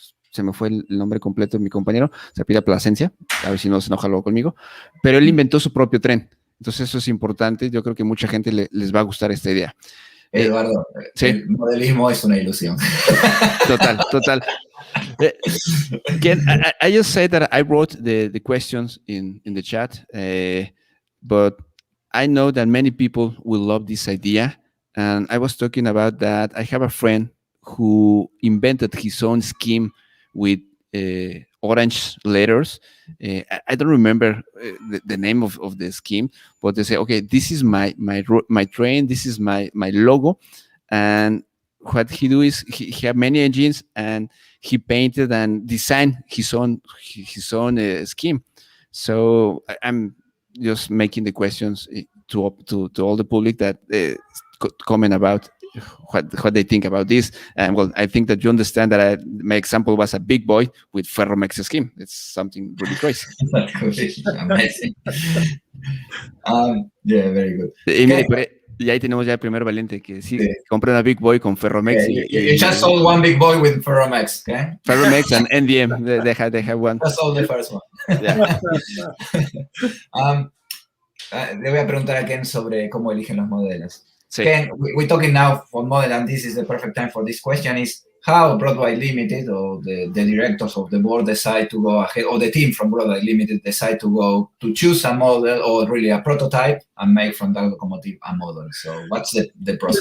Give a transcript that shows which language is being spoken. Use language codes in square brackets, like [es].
[es] Se me fue el nombre completo de mi compañero, se pide Plasencia, a ver si no se enoja luego conmigo, pero él inventó su propio tren, entonces eso es importante, yo creo que mucha gente les va a gustar esta idea. Eduardo, el modelismo es una ilusión. Total. [en] Ken, I just said that I wrote the questions in the chat, but I know that many people will love this idea, and I was talking about that. I have a friend who invented his own scheme with orange letters. I don't remember the name of the scheme, but they say, okay, this is my train, this is my logo, and what he do is he had many engines and he painted and designed his own scheme. So I'm just making the questions to all the public that comment about what they think about this. And well, I think that you understand that my example was a Big Boy with Ferromex scheme. It's something really crazy. Amazing. Yeah, very good. [es] Y ahí tenemos ya el primer valiente que sí. Compra una Big Boy con Ferromex. [en] Okay. You just sold one Big Boy with Ferromex, okay? Ferromex and NDM, they have one. Just sold the first one. Yeah. [es] Le voy a preguntar a Ken sobre cómo eligen los modelos. Sí. [en] Ken, we're talking now for model, and this is the perfect time for this question, is how Broadway Limited or the directors of the board decide to go ahead, or the team from Broadway Limited decide to go to choose a model or really a prototype and make from that locomotive a model. So what's the process?